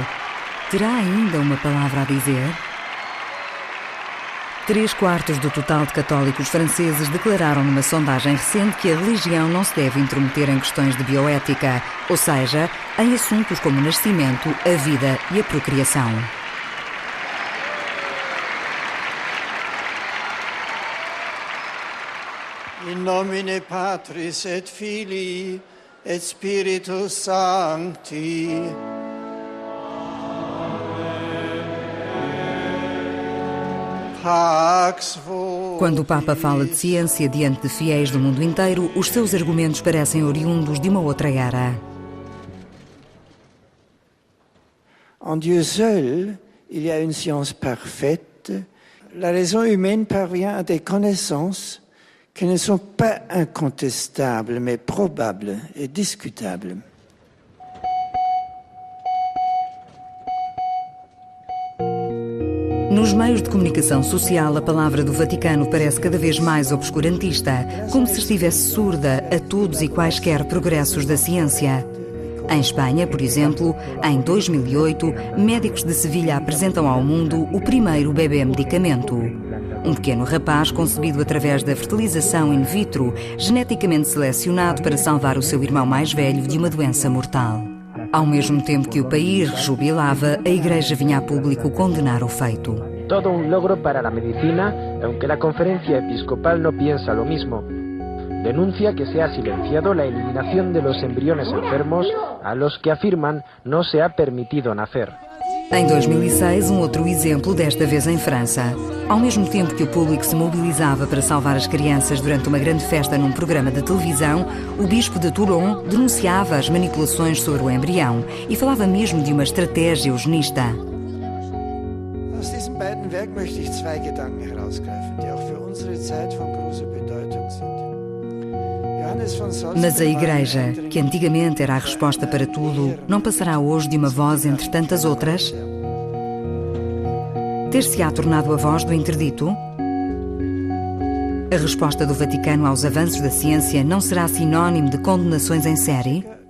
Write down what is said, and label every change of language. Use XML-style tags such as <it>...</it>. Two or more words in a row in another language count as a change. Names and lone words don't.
<pt>Terá ainda uma palavra a dizer? 3/4 do total de católicos franceses declararam numa sondagem recente que a religião não se deve intrometer em questões de bioética, ou seja, em assuntos como o nascimento, a vida e a procriação.</pt> <la>In nomine Patris et Filii et Spiritus Sancti. Pax vos.</la> <pt>Quando o Papa fala de ciência diante de fiéis do mundo inteiro, os seus argumentos parecem oriundos de uma outra era.</pt> <fr>En Dieu seul, il y a une science parfaite. La raison humaine parvient à des connaissances que ne sont pas incontestables, mais probables et discutables.</fr> <pt>Nos meios de comunicação social, a palavra do Vaticano parece cada vez mais obscurantista, como se estivesse surda a todos e quaisquer progressos da ciência. Em Espanha, por exemplo, em 2008, médicos de Sevilha apresentam ao mundo o primeiro bebê medicamento. Um pequeno rapaz concebido através da fertilização</pt> <la>in vitro,</la> <pt>geneticamente selecionado para salvar o seu irmão mais velho de uma doença mortal. Ao mesmo tempo que o país rejubilava, a Igreja vinha a público condenar o feito.</pt> <es>Todo un logro para la medicina, aunque la Conferencia Episcopal no piensa lo mismo. Denuncia que se ha silenciado la eliminación de los embriones enfermos a los que afirman no se ha permitido nacer.</es> <pt>Em 2006, um outro exemplo, desta vez em França. Ao mesmo tempo que o público se mobilizava para salvar as crianças durante uma grande festa num programa de televisão, o bispo de Toulon denunciava as manipulações sobre o embrião e falava mesmo de uma estratégia eugenista.</pt> <de>Aus diesem beiden Werk möchte ich zwei Gedanken herausgreifen, die auch für unsere Zeit von großer Bedeutung sind.</de> <pt>Mas a Igreja, que antigamente era a resposta para tudo, não passará hoje de uma voz entre tantas outras? Ter-se-á tornado a voz do interdito? A resposta do Vaticano aos avanços da ciência não será sinónimo de condenações em série?</pt>